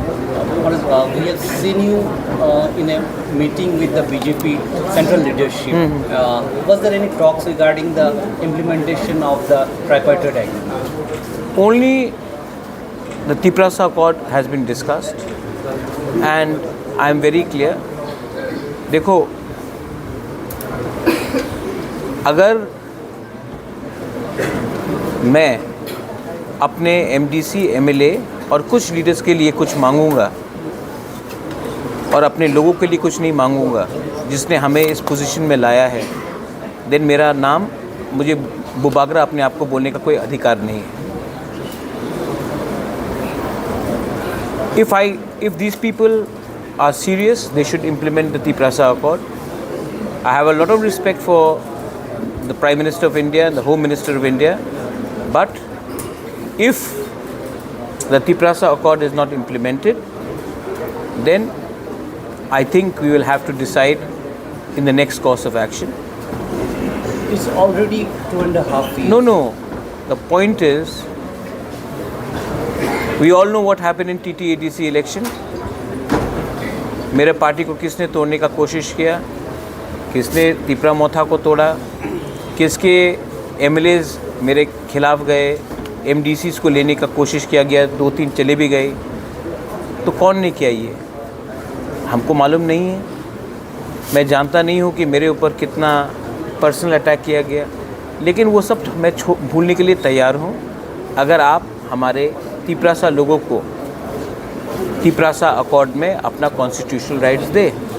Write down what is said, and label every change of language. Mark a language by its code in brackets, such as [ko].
[en] We have seen you in a meeting with the BJP central leadership. Was there any talks regarding the implementation of the tripartite agreement? Only the Tiprasa Accord has been discussed, and I am very clear. [hi] देखो, अगर मैं अपने MDC MLA और कुछ leaders के लिए कुछ मांगूंगा और अपने लोगों के लिए कुछ नहीं मांगूंगा जिसने हमें इस पोजीशन में लाया है, देन मेरा नाम मुझे बुबागरा अपने आप को बोलने का कोई अधिकार नहीं है. [en] If these people are serious, they should implement the Tiprasa Accord. I have a lot of respect for the Prime Minister of India and the Home Minister of India, but if the Tiprasa Accord is not implemented, then I think we will have to decide in the next course of action. It's already 2.5 years. No. The point is, we all know what happened in TTADC election. [hi] मेरे party को किसने तोड़ने का कोशिश किया, किसने तिप्रा मोथा को तोड़ा, किसके एमएलएज मेरे खिलाफ गए, एमडीसीज को लेने का कोशिश किया गया, 2-3 चले भी गए. तो कौन ने किया ये हमको मालूम नहीं है. मैं जानता नहीं हूँ कि मेरे ऊपर कितना पर्सनल अटैक किया गया, लेकिन वो सब मैं भूलने के लिए तैयार हूँ अगर आप हमारे तिप्रासा लोगों को तिप्रासा अकॉर्ड में अपना कॉन्स्टिट्यूशनल राइट्स दे.